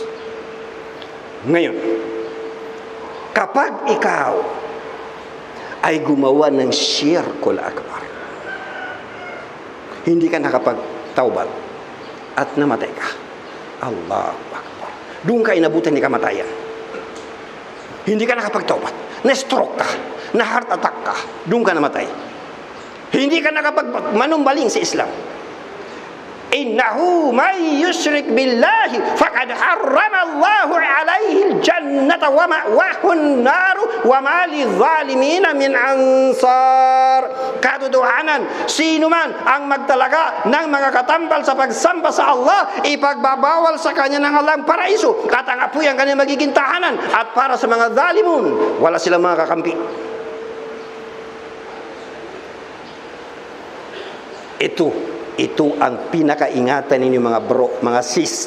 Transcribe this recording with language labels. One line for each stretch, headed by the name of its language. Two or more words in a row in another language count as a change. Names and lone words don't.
Filipino: Ngayon, kapag ikaw ay gumawa ng
Arabic: شرك أكبر,
Filipino: hindi ka nakapagtawbal at namatay ka,
Arabic: الله أكبر,
Filipino: doon ka inabutan ni kamatayan. Hindi ka nakapagtawbat, na-stroke ka, na-heart attack ka, doon ka namatay. Hindi ka nakapagmanumbaling sa Islam.
Arabic: إنه من يشرك بالله فقد حرم الله عليه الجنة ومأواه النار وما للظالمين من أنصار.
Filipino: Katotohanan, sino man ang magtalaga ng mga katampal sa pagsamba sa Allah, ipagbabawal sa kanya ng Allah ang paraiso at ang apoy ang kanyang magiging tahanan, at para sa mga dhalimun, wala silang mga kakampi. Ito Ito ang pinakaingatan ninyo mga bro, mga sis.